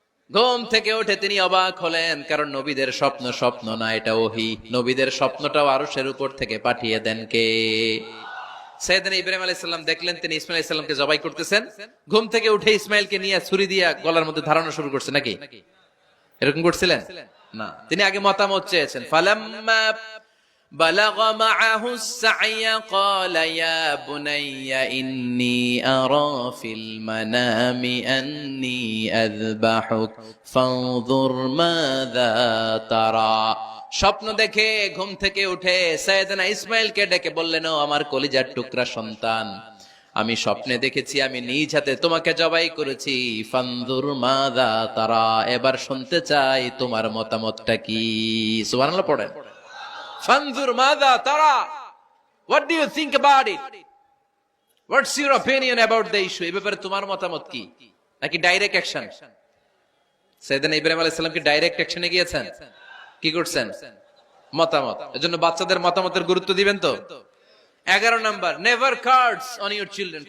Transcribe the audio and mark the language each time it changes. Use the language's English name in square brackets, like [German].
[Bangla] ঘুম থেকে উঠে তিনি অবাক হলেন, কারণ নবীদের স্বপ্ন স্বপ্ন না, এটা ওহী। নবীদের স্বপ্নটাও আরশের উপর থেকে পাঠিয়ে দেন কে? সাইয়েদনা ইব্রাহিম আলাইহিস সালাম দেখলেন তিনি ইসমাইল আলাইহিস সালামকে জবাই করতেছেন। ঘুম থেকে উঠে ইসমাইলকে নিয়ে ছুরি দিয়ে গলার মধ্যে ধারানো শুরু করছে নাকি? এরকম করছিলেন না, তিনি আগে মতামত চেয়েছেন। [Arabic] ফালাম্মা বালাগ মাআহু السعي قال يا بني إني أرى في المنام أني أذبحك فانظر ماذا ترى। [Bangla] স্বপ্ন দেখে ঘুম থেকে উঠে সাইয়েদনা ইসমাইলকে ডেকে বললেন, ও আমার কলিজার টুকরা সন্তান, আমি স্বপ্নে দেখেছি আমি নিজ হাতে তোমাকে জবাই করেছি। [Arabic] ফানজুর মাযা তারা, [Bangla] এবার শুনতে চাই তোমার মতামতটা কি। সুবহানাল্লাহ পড়েন। [Arabic] ফানজুর মাযা তারা, [English] what do you think about it? What's your opinion about the issue? [Bangla] এই ব্যাপারে তোমার মতামত কি? নাকি ডাইরেক্ট অ্যাকশন? সাইয়েদনা ইব্রাহিম আলাইহিস সালাম কি ডাইরেক্ট অ্যাকশনে গিয়েছেন? কি করছেন? মতামত। এজন্য বাচ্চাদের মতামতের গুরুত্ব দিবেন তো। 11 number, [English] Never cards on your children.